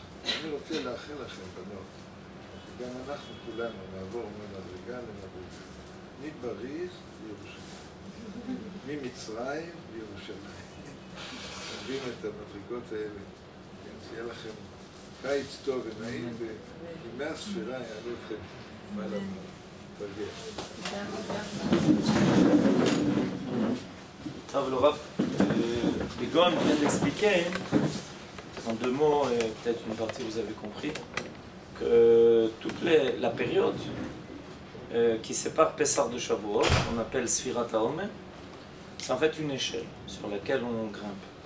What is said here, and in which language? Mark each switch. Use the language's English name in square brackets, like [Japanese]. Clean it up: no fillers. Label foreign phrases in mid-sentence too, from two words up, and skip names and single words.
[Hebrew] אני רוצה לאחל לכם, בנות, שגם אנחנו כולנו נעבור ממדרגה למדרגה. מפריז לירושלים. ממצרים לירושלים. נבין את המדרגות האלה. שיהיה לכם קיץ טוב ונעים, וימי הספירה יעלו אתכם. [French] Le Rav Egon vient d'expliquer, en deux mots, et peut-être une partie vous avez compris, que toute la période qui sépare Pessah de Shavuot, qu'on appelle [Hebrew] ספירת העומר, [French] c'est en fait une échelle sur laquelle on grimpe.